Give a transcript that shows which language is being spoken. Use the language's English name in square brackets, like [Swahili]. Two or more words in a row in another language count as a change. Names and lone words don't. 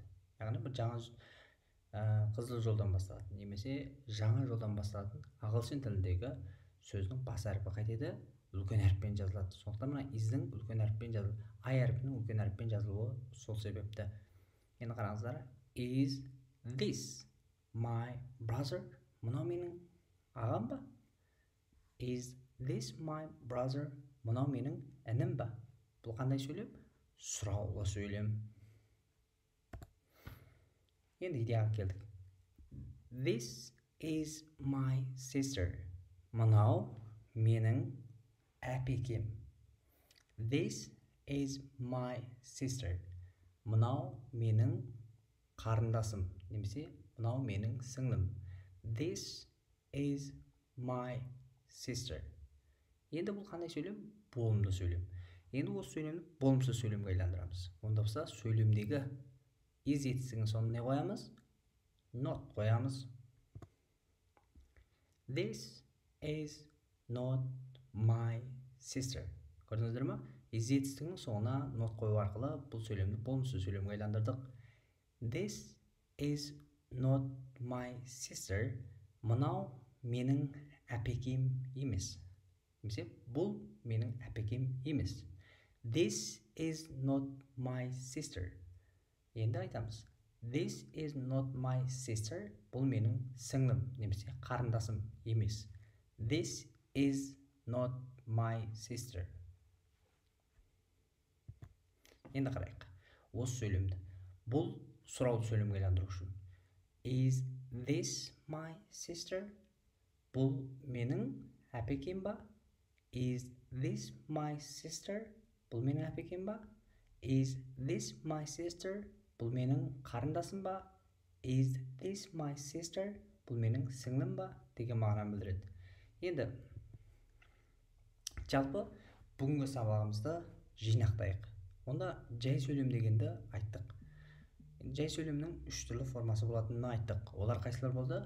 [Kazakh] Яғни бір жаңа қызыл жолдан басталатын немесе жаңа жолдан басталатын ағылшын тіліндегі сөздің бас әріпі қайтеді? Үлкен әріппен жазылады. Сондықтан мына is'дің үлкен әріппен жазылуы, I әріпінің үлкен әріппен жазылуы сол себепті. Енді қараңыздар. [English] Is this my brother? [Kazakh] Мынау менің ағам ба? [English] Is this my brother? [Kazakh] Мынау менің інім ба? Бұл қандай сөйлем? Сұраулы сөйлем. Енді идеяға келдік. [English] This is my sister. [Kazakh] Мынау менің әпекем. [English] This is my sister. [Kazakh] Мынау менің қарындасым, немесе мынау менің сіңлім. [English] This is my sister. [Kazakh] Енді бұл қандай сөйлем? Болымды сөйлем. Енді осы сөйлемді болымсыз сөйлемге айландырамыз. Онда болса сөйлемдегі is етістігінің соңына не қоямыз? Not қоямыз. [English] This is not my sister. [Kazakh] Көрдіңіздер ме? Is етістігінің соңына not қою арқылы бұл сөйлемді болымсыз сөйлемге айландырдық. [English] This is not my sister. [Kazakh] Мынау менің әпекем емес. Немесе бұл менің әпекем емес. [English] This is not my sister. [Kazakh] Енді айтамыз. [English] This is not my sister. [Kazakh] Бұл менің сіңлім, немесе қарындасым емес. [English] This is not my sister. [Kazakh] Енді қарайық. Осы сөйлемді. Бұл сұраулы сөйлемге айландыру үшін. [English] Is this my sister? [Kazakh] Бұл менің әпекем ба? [English] Is this my sister? [Kazakh] Бұл менің әпекем ба? [English] Is this my sister? [Kazakh] Бұл менің қарындасым ба? [English] Is this my sister? [Kazakh] Бұл менің сіңлім ба? Деген мағынаны білдіреді. Енді жалпы бүгінгі сабағымызды жинақтайық. Онда жай сөйлем дегенді айттық. Жай сөйлемнің үш түрлі формасы болатынын айттық. Олар қайсылар болды?